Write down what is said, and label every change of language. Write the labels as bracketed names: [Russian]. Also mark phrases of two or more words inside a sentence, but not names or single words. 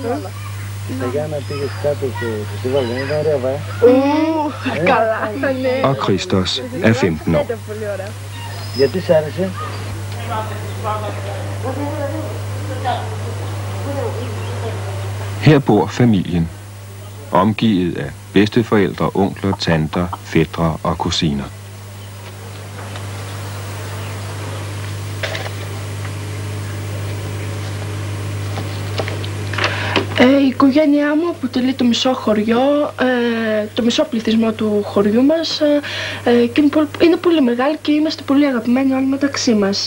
[Danish] Og Christos er 15 år. Her bor familien, omgivet af bedsteforældre, onkler, tanter, fætre og kusiner. [Greek] Η οικογένειά μου αποτελεί το μισό χωριό, το μισό πληθυσμό του χωριού μας και είναι πολύ μεγάλη και είμαστε πολύ αγαπημένοι όλοι μεταξύ μας.